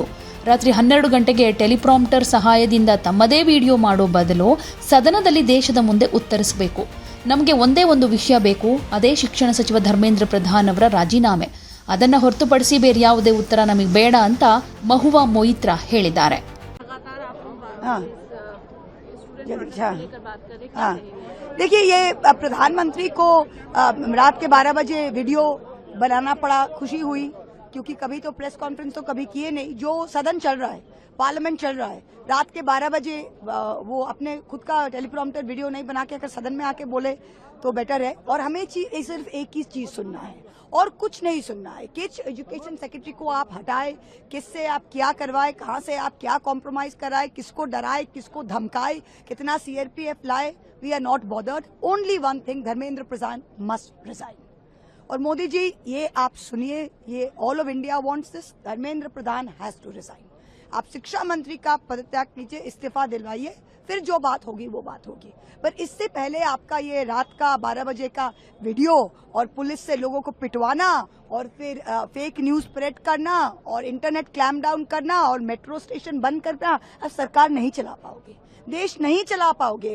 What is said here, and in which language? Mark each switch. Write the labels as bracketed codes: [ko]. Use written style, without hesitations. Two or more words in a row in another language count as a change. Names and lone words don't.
[kn] ರಾತ್ರಿ 12 ಗಂಟೆಗೆ ಟೆಲಿಪ್ರಾಂಪ್ಟರ್ ಸಹಾಯದಿಂದ ತಮ್ಮದೇ ವಿಡಿಯೋ ಮಾಡೋ ಬದಲು ಸದನದಲ್ಲಿ ದೇಶದ ಮುಂದೆ ಉತ್ತರಿಸಬೇಕು. ನಮಗೆ ಒಂದೇ ಒಂದು ವಿಷಯ ಬೇಕು, ಅದೇ ಶಿಕ್ಷಣ ಸಚಿವ ಧರ್ಮೇಂದ್ರ ಪ್ರಧಾನ್ ಅವರ ರಾಜೀನಾಮೆ. ಅದನ್ನ ಹೊರತುಪಡಿಸಿ ಬೇರೆ ಯಾವುದೇ ಉತ್ತರ ನಮಗೆ ಬೇಡ ಅಂತ ಮಹುವಾ ಮೊಯಿತ್ರಾ ಹೇಳಿದ್ದಾರೆ. [hi] देखिए, ये प्रधानमंत्री को रात के 12 बजे वीडियो बनाना पड़ा, खुशी हुई, क्योंकि कभी तो [en] press conference [hi] तो कभी किए नहीं। जो सदन चल रहा है, पार्लियामेंट चल रहा है, रात के 12 बजे वो अपने खुद का [en] teleprompter video [hi] नहीं बना के अगर सदन में आके बोले तो बेटर है। और हमें सिर्फ एक ही चीज सुनना है और कुछ नहीं सुनना है। किस [en] education secretary [hi] को आप हटाए, किससे आप क्या करवाए, कहां से आप क्या कॉम्प्रोमाइज कराए, किसको डराए, किसको धमकाए, कितना सीआरपीएफ लाए, [en] we are not bothered. only one thing, Dharmendra Pradhan must resign. [hi] और मोदी जी, ये आप सुनिए, ये [en] all of India wants this, Dharmendra Pradhan has to resign. [hi] आप शिक्षा मंत्री का पदत्याग कीजिए, इस्तीफा दिलवाइए, फिर जो बात होगी वो बात होगी। पर इससे पहले आपका ये रात का 12 बजे का वीडियो और पुलिस से लोगों को पिटवाना और फिर [en] fake news spread [hi] करना और [en] internet clam down [hi] करना और मेट्रो स्टेशन बंद करना, अब सरकार नहीं चला पाओगे, देश नहीं चला पाओगे।